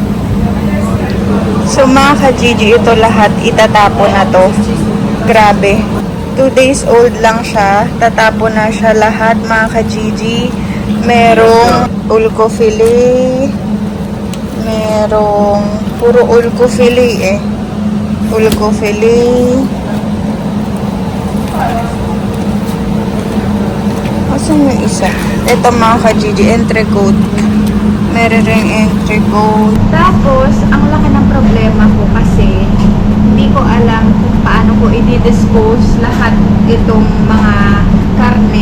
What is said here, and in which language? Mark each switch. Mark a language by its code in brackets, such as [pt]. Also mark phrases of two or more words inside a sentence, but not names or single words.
[tl] So mga ka-Gigi, ito lahat itatapon na to. Grabe. 2 days old lang siya. Tatapon na siya lahat mga ka-Gigi. Merong ulko filet. Merong puro ulko filet Ulko filet. Asan yung isa? Ito mga ka-Gigi, entrecote. Meron ring entrecote. Tapos, ang laki ng problema ko kasi hindi ko alam kung paano ko i-dispose lahat itong mga karne.